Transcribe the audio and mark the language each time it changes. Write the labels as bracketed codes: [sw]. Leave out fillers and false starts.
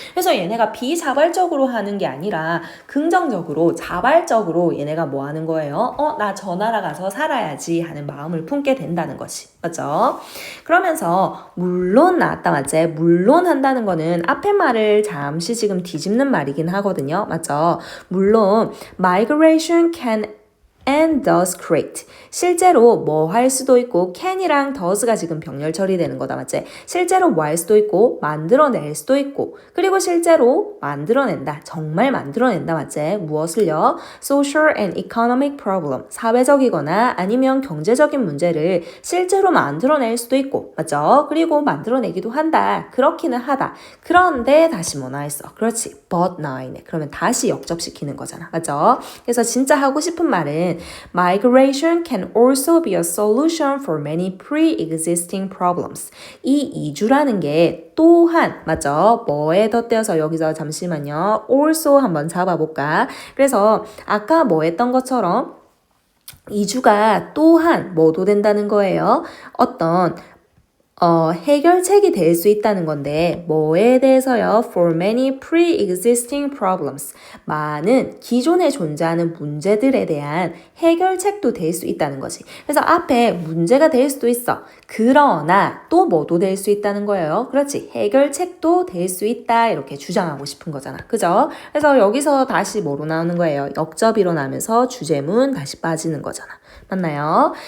[ko] 그래서 얘네가 비자발적으로 하는 게 아니라 긍정적으로 자발적으로 얘네가 뭐 하는 거예요? 나 저 나라 가서 살아야지 하는 마음을 품게 된다는 것이. 맞죠? 그러면서 물론 나왔다. 맞지? 물론 한다는 거는 앞에 말을 잠시 지금 뒤집는 말이긴 하거든요. 맞죠? 물론 [en] migration can and does create. [ko] 실제로 뭐 할 수도 있고 can이랑 does가 지금 병렬 처리되는 거다. 맞지? 실제로 뭐 할 수도 있고 만들어낼 수도 있고 그리고 실제로 만들어낸다. 정말 만들어낸다. 맞지? 무엇을요? [en] social and economic problem. [ko] 사회적이거나 아니면 경제적인 문제를 실제로 만들어낼 수도 있고 맞죠? 그리고 만들어내기도 한다. 그렇기는 하다. 그런데 다시 뭐 나와 있어? 그렇지. but 나와 있네. 그러면 다시 역접시키는 거잖아. 맞죠? 그래서 진짜 하고 싶은 말은 보면은 [en] migration can also be a solution for many pre-existing problems. [ko] 이 이주라는 게 또한 맞죠? 뭐에 덧대어서 여기서 잠시만요. also 한번 잡아볼까? 그래서 아까 뭐 했던 것처럼 이주가 또한 뭐도 된다는 거예요. 어떤 해결책이 될 수 있다는 건데 뭐에 대해서요? [en] For many pre-existing problems. [ko] 많은 기존에 존재하는 문제들에 대한 해결책도 될 수 있다는 거지. 그래서 앞에 문제가 될 수도 있어. 그러나 또 뭐도 될 수 있다는 거예요. 그렇지. 해결책도 될 수 있다. 이렇게 주장하고 싶은 거잖아. 그죠? 그래서 여기서 다시 뭐로 나오는 거예요? 역접이로 나면서 주제문 다시 빠지는 거잖아. 맞나요?